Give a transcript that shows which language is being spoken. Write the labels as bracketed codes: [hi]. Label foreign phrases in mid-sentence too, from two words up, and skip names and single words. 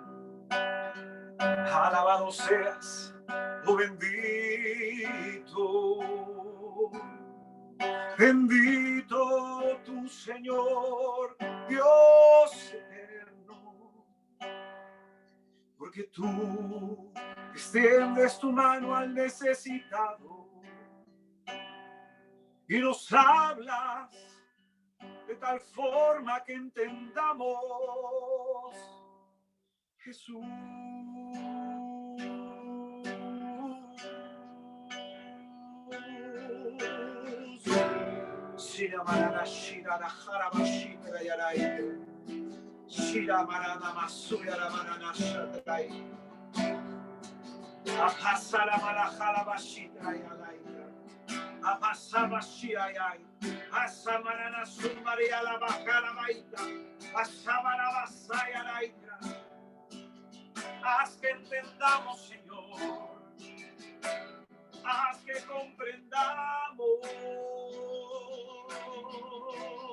[es] Alabado seas, oh bendito, bendito tu Señor, Dios eterno, porque tú extiendes tu mano al necesitado y nos hablas de tal forma que entendamos, Jesús. Shira marana shira la jarabashitra yarai. Shira marana masuya la marana shatrai. Apasa la marajala bashitra yarai. Apasaba shirayai. Asamarana sumaria la bajara baita. Asabara basaya laitra. Haz que entendamos, Señor. Haz que comprendamos